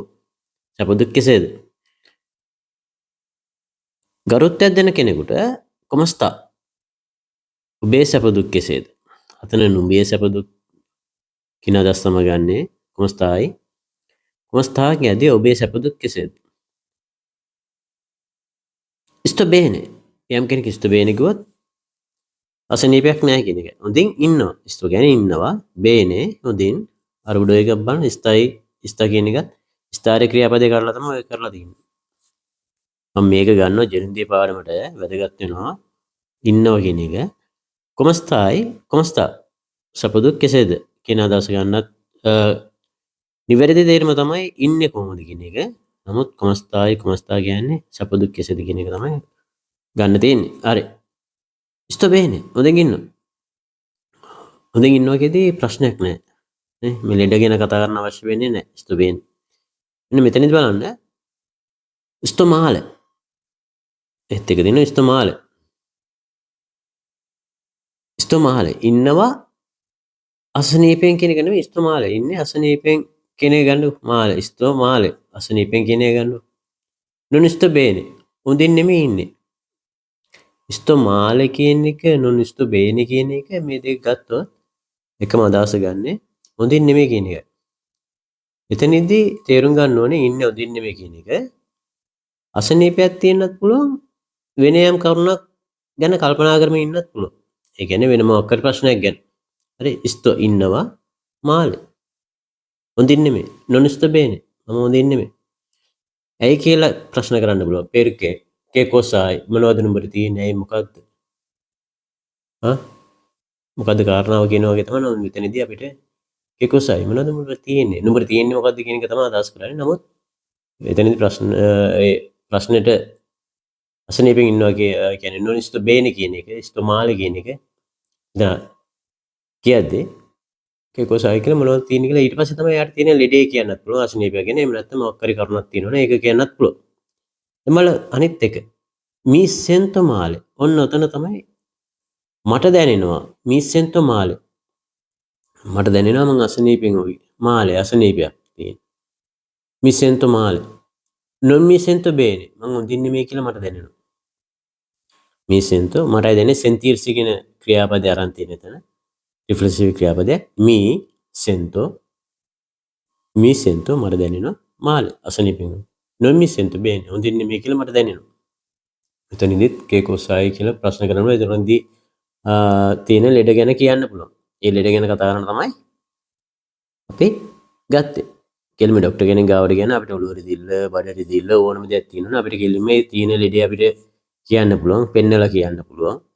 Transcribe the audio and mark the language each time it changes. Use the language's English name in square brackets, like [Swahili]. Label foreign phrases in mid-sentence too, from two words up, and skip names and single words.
[Sinhala] සැප දුක් කෙසේද? ගරුත්වයක් දෙන කෙනෙකුට [Italian] come sta [Sinhala] ඔබේ සැප දුක් කෙසේද? අතන නුඹේ සැප දුක් කියන අදහස තමයි ගන්නෙ. [Italian] come stai come sta [Sinhala] කියද්දී ඔබේ සැප දුක් කෙසේද? [Italian] sto bene [Sinhala] යම් කෙනෙක් [Italian] sto bene [Sinhala] කිව්වොත් අසනීපයක් නැහැ කියන එක. හොඳින් ඉන්නවා. sto කියන්නේ ඉන්නවා. bene හොඳින් අර උඩ එකක් බලන්න [Italian] stai sta [Sinhala] කියන එකත් ස්ථාරේ ක්‍රියාපදේ කරලා තමයි ඔය කරලා තියෙන්නේ. මම මේක ගන්නවා ජෙනින්දී පාඩමට වැදගත් වෙනවා. ඉන්නවා කියන එක. [Italian] come stai come sta [Sinhala] සැප දුක් කෙසේද කියන අදහස ගන්නත් නිවැරදි තේරුම තමයි ඉන්නේ කොහොමද කියන එක. නමුත් [Italian] come stai come sta [Sinhala] කියන්නේ සැප දුක් කෙසේද කියන එක තමයි ගන්න තියෙන්නේ. හරි. [Italian] sto bene [Sinhala] හොඳින් ඉන්නවා. හොඳින් ඉන්නවා කියදී ප්‍රශ්නයක් නැහැ. නේ මේ ලෙඩ ගැන කතා කරන්න අවශ්‍ය වෙන්නේ නැහැ. [Italian] sto bene. [Sinhala] මෙන්න මෙතනදි බලන්න [Italian] sto male. [Sinhala] ඒත් එක දින [Italian] sto male. sto male [Sinhala] ඉන්නවා අසනීපෙන් කියන එක නෙවෙයි [Italian] sto male [Sinhala] ඉන්නේ අසනීපෙන් කියන එක ගන්න [Italian] male sto male [Sinhala] අසනීපෙන් කියන එක ගන්න. [Italian] non sto bene [Sinhala] හොඳින් නෙමෙයි ඉන්නේ. [Italian] sto male [Sinhala] කියන එක [Italian] non sto bene [Sinhala] කියන එක මේ දෙක ගත්තොත් එකම අදහස ගන්නෙ හොඳින් නෙමෙයි කියන එක. එතනදී තේරුම් ගන්න ඕනේ ඉන්නේ හොඳින් නෙමෙයි කියන එක. අසනීපයක් තියෙන්නත් පුළුවන් වෙන යම් කරුණක් ගැන කල්පනා කරමින් ඉන්නත් පුළුවන්. ඒ කියන්නේ වෙන මොකක් හරි ප්‍රශ්නයක් ගැන. හරි sto ඉන්නවා male හොඳින් නෙමෙයි [Italian] non sto bene [Sinhala] මම හොඳින් නෙමෙයි. ඇයි කියලා ප්‍රශ්න කරන්න පුළුවන්. [Italian] perché che cos'hai [Sinhala] මොනවද නුඹට තියෙන්නේ ඇයි මොකද්ද? මොකද්ද කාරණාව කියන වගේ තමයි මෙතනදී අපිට [Italian] che cos'hai [Sinhala] මොනවද නුඹට තියෙන්නේ? නුඹට තියෙන්නේ මොකද්ද කියන එක තමයි අදහස් කරන්නේ. නමුත් එතනදී ප්‍රශ්නෙට අසනීපෙන් ඉන්නවා කියන්නේ [Italian] non sto bene [Sinhala] කියන එක [Italian] sto male [Sinhala] කියන එක දැන් කියද්දී [Italian] che cos'hai [Sinhala] කියලා මොනවද තියෙන්නේ කියලා ඊට පස්සේ තමයි යාට තියෙන ලෙඩේ කියන්නත් පුළුවන් අසනීපය ගැන. එහෙම නැත්නම් මොකක් හරි කරුණක් තියෙනවනේ ඒක කියන්නත් පුළුවන්. එමළ අනිත් එක [Italian] mi sento male [Sinhala] ඔන්න ඔතන තමයි මට දැනෙනවා [Italian] mi sento male [Sinhala] මට දැනෙනවා මං අසනීපෙන් වගේ. male අසනීපයක් තියෙන. [Italian] mi sento male non mi sento bene [Sinhala] මං හොඳින් නෙමෙයි කියලා මට දැනෙනවා. [Italian] mi sento [Sinhala] මටයි දැනෙන්නේ sentirsi කියන ක්‍රියාපදේ අරන් තියෙන එතන. රිෆ්ලෙක්සිව් ක්‍රියාපදයක් [Italian] mi sento [Sinhala] මට දැනෙනවා male අසනීපෙන්. [Italian] non mi sento bene [Sinhala] හොඳින් නෙමෙයි කියලා මට දැනෙනවා. එතනදිත් [Italian] che cos'hai [Sinhala] කියලා ප්‍රශ්න කරනවා. එතනදී තියෙන ලෙඩ ගැන කියන්න පුළුවන්. ඒ ලෙඩ ගැන කතා කරන තමයි අපි ගත්තේ. කෙලිම ડોක්ටර් කෙනෙක් ගාවට ගියන අපිට ඔළුව රිදිල්ල, බඩ රිදිල්ල ඕනම දෙයක් තියෙනවා. අපිට කෙලිම මේ තියෙන ලෙඩේ අපිට කියන්න පුළුවන්, පෙන්නලා කියන්න පුළුවන්.